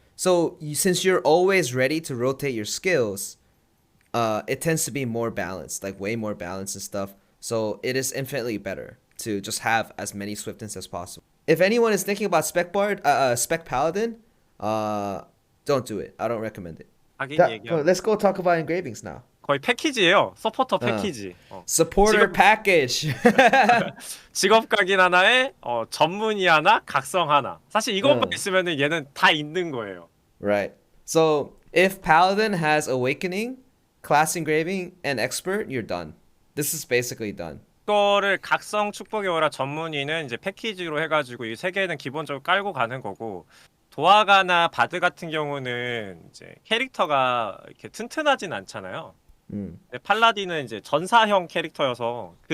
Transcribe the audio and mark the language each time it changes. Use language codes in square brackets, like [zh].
[en] So since you're always ready to rotate your skills, it tends to be more balanced, like way more balanced and stuff. So it is infinitely better to just have as many swiftness as possible. If anyone is thinking about Spec Paladin, don't do it. I don't recommend it. [ko] 하긴 얘기하면 [en] Let's go talk about engravings now. [ko] 거의 패키지예요. 서포터 어. 패키지. [en] Supporter [ko] 직업 [en] package. [ko] 직업 각인 하나에 전문의 하나, 각성 하나. 사실 이것만 어. 있으면은 얘는 다 있는 거예요. [en] Right. So if Paladin has Awakening, Class Engraving, and Expert, you're done. This is basically done. [ko] 이거를 각성 축복의 오라 전문의는 이제 패키지로 해가지고 이 세 개는 기본적으로 깔고 가는 거고 도화가나 바드 같은 경우는 이제 캐릭터가 이렇게 튼튼하진 않잖아요. 음. 근데 팔라딘은 이제 전사형 캐릭터여서 그